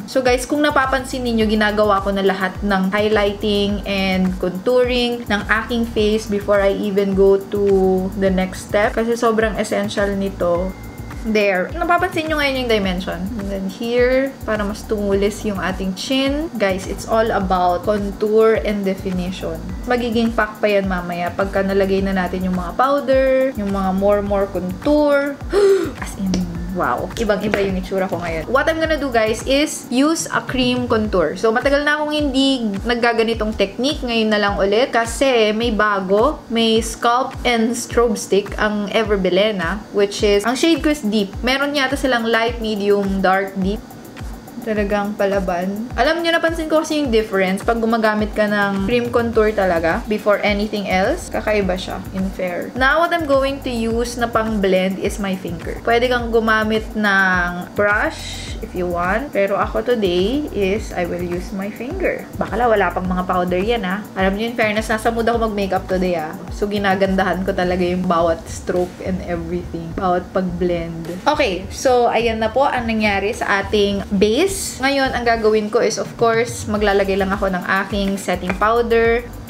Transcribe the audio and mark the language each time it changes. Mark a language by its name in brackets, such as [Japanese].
[Filipino] So guys, kung napapansin niyo ginagawa ko na lahat ng highlighting and contouring ng aking face [English] before I even go to the next step. [Filipino] Kasi sobrang essential nito. There. Napapansin nyo ngayon yung dimension. And then here, para mas tumulis yung ating chin. [English] Guys, it's all about contour and definition. [Filipino] Magiging pack pa yan mamaya pagka nalagay na natin yung mga powder, yung mga more contour. As in, wow. Ibang-iba yung itsura ko ngayon. [English] What I'm gonna do, guys, is use a cream contour. [Filipino] So, matagal na akong hindi naggaganitong technique. Ngayon na lang ulit. Kasi may bago. May Sculpt and Strobe Stick ang Everbelena. Which is, ang shade ko is deep. Meron yata silang light, medium, dark, deep. Talagang palaban. Alam niyo, napansin ko kasi yung difference pag gumagamit ka ng cream contour talaga [English] before anything else. [Filipino] Kakaiba siya in fair. [English] Now, what I'm going to use [Filipino] na pang blend [English] is my finger. [Filipino] Pwede kang gumamit ng brush [English] if you want. Pero ako today is I will use my finger. [Filipino] Bakala wala pang mga powder yan ha. Alam niyo, in fairness, nasa mood ako mag-makeup today ha. So, ginagandahan ko talaga yung bawat stroke and everything. Bawat pag-blend. Okay, so ayan na po ang nangyari sa ating base. Ngayon, ang gagawin ko is, of course, maglalagay lang ako ng aking setting powder.